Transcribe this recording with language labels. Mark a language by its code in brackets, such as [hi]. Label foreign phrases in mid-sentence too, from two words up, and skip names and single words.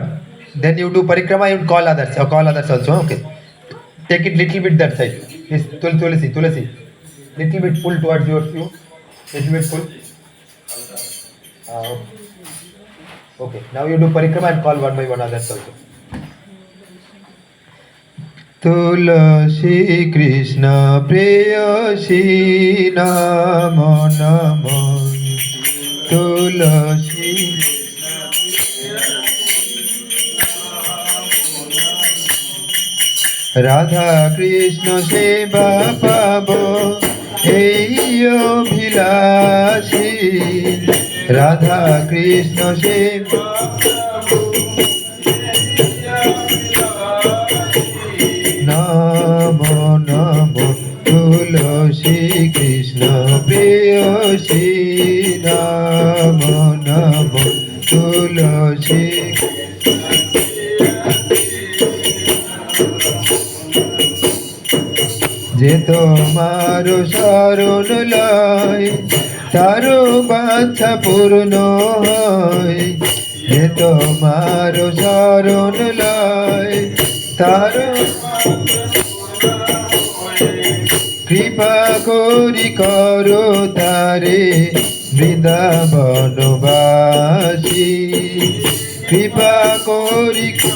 [en] Then you do parikrama, you call others. Or call others also. Okay. Take it little bit that side. Yes, Tulasi. Little bit pull towards you. Little bit pull. Okay. Now you do parikrama and call one by one others also. [bn] তুলসী কৃষ্ণ প্রেয়সী নাম নমামি তুলসী রাধা কৃষ্ণ সেবা পাবো এই অভিলাষী রাধা কৃষ্ণ সেবা নমো তুলসী কৃষ্ণ প্রেয়সী নমো তুলসী যে তোমারো শরণ লয় তারো বাছা পূর্ণ হয় যে তোমারো শরণ লয় তারো কৃপা করি করো তারে বৃন্দাবনবাসী কৃপা করি